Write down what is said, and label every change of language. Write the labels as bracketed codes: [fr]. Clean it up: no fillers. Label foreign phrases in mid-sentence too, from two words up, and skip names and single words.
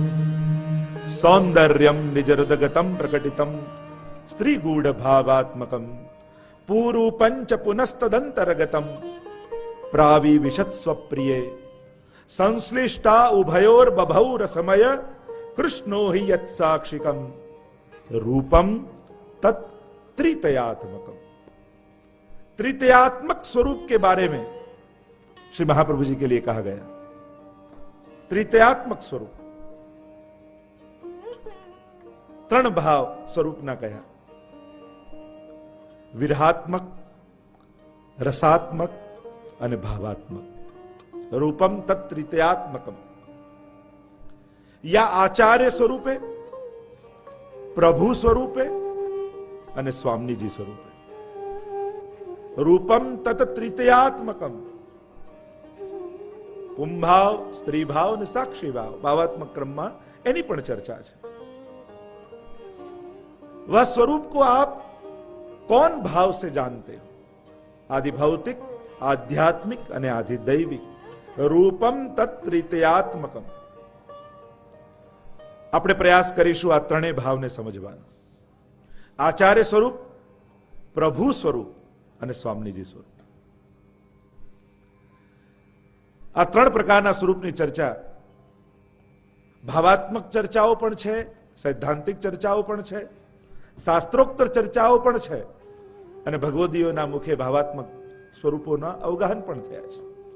[sa] સૌંદર્યમ નિજરુદગતમ પ્રકટિતમ સ્ત્રીગૂઢ ભાવાત્મકમ પૂરુ પંચ પુનસ્તદંતરગતમ પ્રાવિવિશત સ્વપ્રિયે સંશ્લિષ્ટા ઉભયોર બભૌ રસમય કૃષ્ણો હિ યત સાક્ષિકમ રૂપમ તत् त्रितयात्मकम. [hi] त्रितयात्मक स्वरूप के बारे में श्री महाप्रभु जी के लिए कहा गया. त्रितयात्मक स्वरूप, [gu] ત્રણ ભાવ સ્વરૂપના કયા. વિરહાત્મક, રસાત્મક અને ભાવાત્મક. [sa] રૂપમ તत् ત્રિતયાત્મકમ. [gu] યા આચાર્ય સ્વરૂપે, પ્રભુ સ્વરૂપે અને સ્વામીજી સ્વરૂપે. [sa] રૂપમ તત ત્રિતયાત્મકમ. [gu] પુંભાવ, સ્ત્રી ભાવ અને સાક્ષી ભાવ ભાવાત્મક ક્રમમાં એની પણ ચર્ચા છે. [hi] वह स्वरूप को आप कौन भाव से जानते हो? आदि भौतिक, आध्यात्मिक અને आदि दैविक. [sa] रूपम तत् त्रितयात्मकम. [gu] આપણે પ્રયાસ કરીશું આ ત્રણેય ભાવને સમજવાનો. આચાર્ય સ્વરૂપ, પ્રભુ સ્વરૂપ અને સ્વામીજી સ્વરૂપ. આ ત્રણ પ્રકારના સ્વરૂપની ચર્ચા, ભાવાત્મક ચર્ચાઓ પણ છે, સૈદ્ધાંતિક ચર્ચાઓ પણ છે, શાસ્ત્રોક્ત ચર્ચાઓ પણ છે અને ભગવદીઓના મુખે ભાવાત્મક સ્વરૂપોના અવગાહન પણ થયા છે.